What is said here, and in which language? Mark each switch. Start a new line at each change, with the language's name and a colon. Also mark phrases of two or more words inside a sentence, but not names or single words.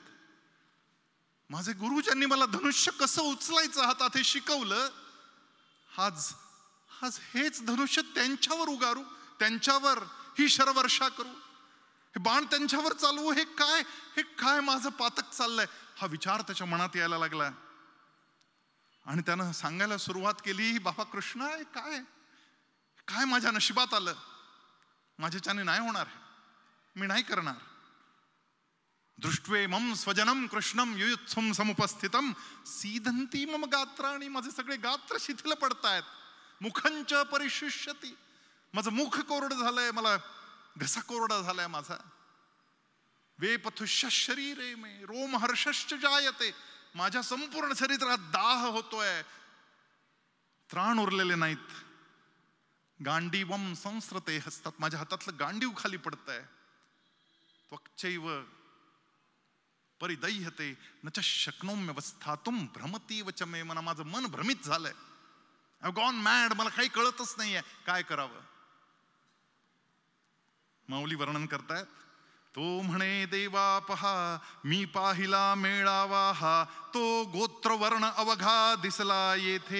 Marathi: माझे गुरु ज्यांनी मला धनुष्य कसं उचलायचं हातात हे शिकवलं, आज आज हेच धनुष्य त्यांच्यावर उगारू, त्यांच्यावर ही शरवर्षा करू, हे बाण त्यांच्यावर चालवू, हे काय माझं पातक चाललंय, हा विचार त्याच्या मनात यायला लागला. आणि त्यानं सांगायला सुरुवात केली, बाबा कृष्णा काय माझ्या नशिबात आलं, माझ्याच्याने नाही होणार, मी नाही करणार.
Sanskrit: दृष्ट्वे मम स्वजनम कृष्णम युयुत्सुम समुपस्थितम सीदंती मम गात्राणी.
Marathi: माझे सगळे गात्र शिथिल पडतायत.
Sanskrit: मुखंच परिशुष्यती,
Marathi: माझं मुख कोरडं झालंय, मला घसा कोरडा झालाय माझा.
Sanskrit: वेपथुष्य शरीरे मे रोम हर्षश्च जायते,
Marathi: माझ्या संपूर्ण शरीरात दाह होतोय, त्राण उरलेले नाहीत.
Sanskrit: गांडीवम संस्रते हसतात,
Marathi: माझ्या हातातलं गांडीव खाली पडतंय.
Sanskrit: त्वक्चैव परिदह्यते न च शक्नोम्यवस्थातुम भ्रमतीव च मे.
Marathi: माझं मन भ्रमित झालंय,
English: I gone mad,
Marathi: मला काही कळतच नाहीये काय करावं. माऊली वर्णन करतायत, तो म्हणे देवा पहा मी पाहिला मेळावा हा, तो गोत्रवर्ण अवघा दिसला येथे.